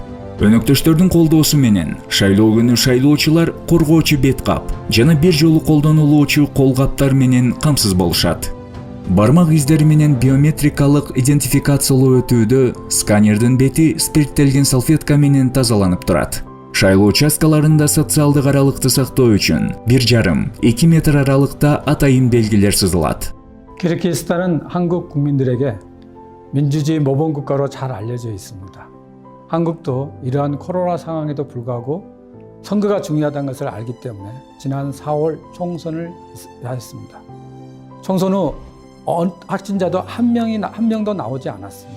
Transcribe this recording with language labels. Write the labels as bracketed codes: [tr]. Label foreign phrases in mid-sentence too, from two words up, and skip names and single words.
[ky] Өнөктөштөрдүн колдоосу менен шайлоо күнү шайлоочулар коргоочу бет кап жана бир жолу колдонулуучу кол каптар менен камсыз болушат. Бармак издери менен биометрикалык идентификациялоо өтүүдө сканердин бети спирттелген салфетка менен тазаланып турат. Шайлоо участкаларында социалдык аралыкты сактоо үчүн 1,5–2 метр аралыкта атайын белгилер сызылат. [ko] 키르기스탄은 한국 국민들에게 민주주의 모범 국가로 잘 알려져 있습니다. 한국도 이러한 코로나 상황에도 불구하고 선거가 중요하다는 것을 알기 때문에 지난 4월 총선을 하였습니다. 총선 후 확진자도 한 명도 나오지 않았습니다.